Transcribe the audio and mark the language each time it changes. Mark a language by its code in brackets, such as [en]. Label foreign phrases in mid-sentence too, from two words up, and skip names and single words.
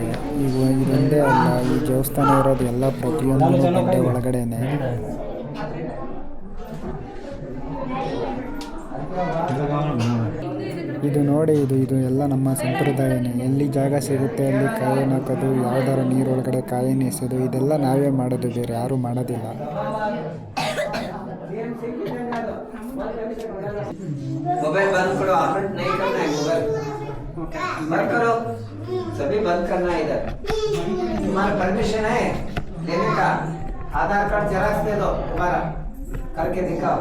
[kn] ಇದೊಂದೇ ಅಲ್ಲ, ಈ ದೇವಸ್ಥಾನ ಇರೋದು ಎಲ್ಲ ಪ್ರತಿಯೊಂದು ಬಂಡೆ ಒಳಗಡೆನೆ. ಇದು ನೋಡಿ, ಇದು ಎಲ್ಲ ನಮ್ಮ ಸಂಪ್ರದಾಯನೇ. ಎಲ್ಲಿ ಜಾಗ ಸಿಗುತ್ತೆ ಅಲ್ಲಿ ಕಾಯನ್ನು ಹಾಕೋದು, ಯಾವ್ದಾರ ನೀರೊಳಗಡೆ ಕಾಯನ್ನು ಎಸೆಯೋದು, ಇದೆಲ್ಲ ನಾವೇ ಮಾಡೋದು, ಬೇರೆ ಯಾರೂ ಮಾಡೋದಿಲ್ಲ. [hi] मोबाइल बंद करो, ऑपरेट नहीं करना है मोबाइल, बंद करो, सभी बंद करना है इधर। तुम्हारा परमिशन है लेने का? आधार कार्ड जेरॉक्स दे दो, तुम्हारा करके दिखाओ।